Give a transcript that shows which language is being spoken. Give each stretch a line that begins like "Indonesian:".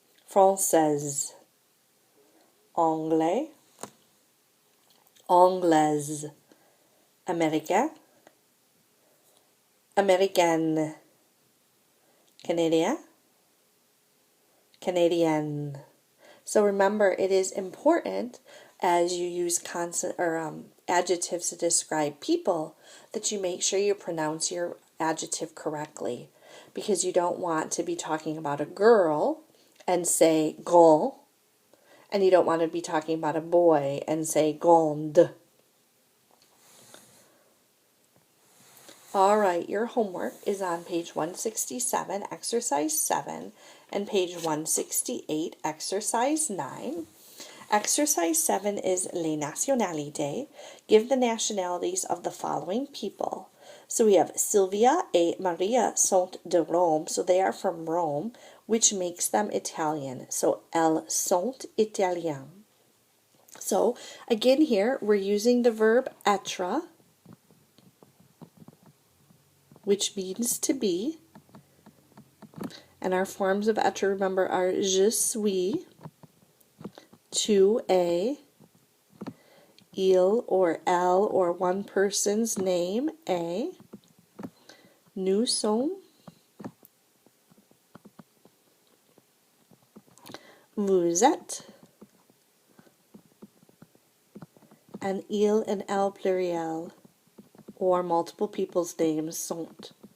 French: française, anglais, anglaise, américain, américaine, Canadien, Canadienne.
English: So remember, it is important as you use consonant or adjectives to describe people that you make sure you pronounce your adjective correctly, because you don't want to be talking about a girl and say grand, and you don't want to be talking about a boy and say grande. All right, your homework is on page 167, exercise 7, and page 168, exercise 9. Exercise 7 is
French: les nationalités.
English: Give the nationalities of the following people. So we have
French: Sylvia et Maria sont de Rome,
English: so they are from Rome, which makes them Italian.
French: So elles sont italiennes.
English: So again here, we're using the verb être, which means to be. And our forms of être, remember, are
French: je suis, tu es, il
English: or elle or one person's name,
French: est, nous sommes, vous êtes,
English: and il and
French: elle pluriel,
English: or multiple people's names, sont.